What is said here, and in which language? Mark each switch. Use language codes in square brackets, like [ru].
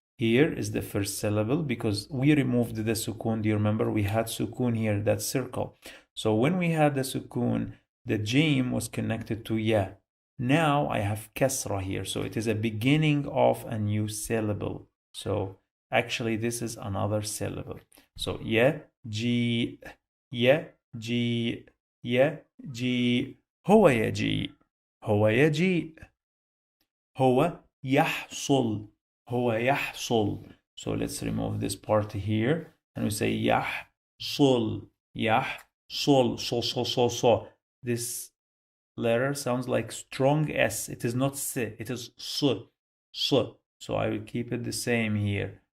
[en] Here is the first syllable because we removed the sukun. Do you remember we had sukun here, that circle? So when we had the sukun, the jim was connected to ya. Now I have kasra here. So it is a beginning of a new syllable. So actually this is another syllable. [ar] So ya, ji, ya, ji, يجيء هو يجيء هو يجيء هو يحصل هو يحصل. [en] So let's remove this part here and we say [ar] يحصل يحصل [en] so. This letter sounds like strong S. It is not S, it is S. So I will keep it the same here.